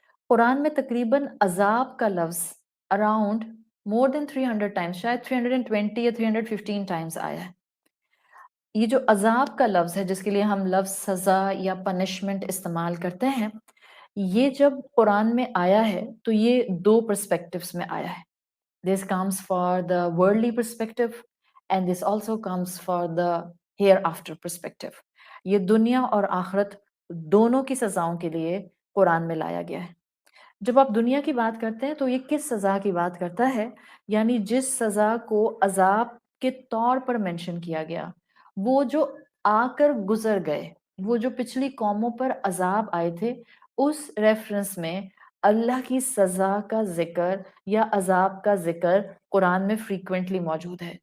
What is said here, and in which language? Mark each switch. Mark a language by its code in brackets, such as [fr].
[ur] قرآن میں تقریباً عذاب کا لفظ [en] around more than 300 times, [ur] شاید 320 یا 315 ٹائمز آیا ہے. یہ جو عذاب کا لفظ ہے جس کے لیے ہم لفظ سزا یا پنشمنٹ استعمال کرتے ہیں، یہ جب قرآن میں آیا ہے تو یہ دو پرسپیکٹیوز میں آیا ہے. [en] This comes for the worldly perspective and this also comes for the hereafter perspective. [ur] یہ دنیا اور آخرت دونوں کی سزاؤں کے لیے قرآن میں لایا گیا ہے. جب آپ دنیا کی بات کرتے ہیں تو یہ کس سزا کی بات کرتا ہے؟ یعنی جس سزا کو عذاب کے طور پر منشن کیا گیا، وہ جو آ کر گزر گئے، وہ جو پچھلی قوموں پر عذاب آئے تھے، اس ریفرنس میں اللہ کی سزا کا ذکر یا عذاب کا ذکر قرآن میں فریکوینٹلی موجود ہے.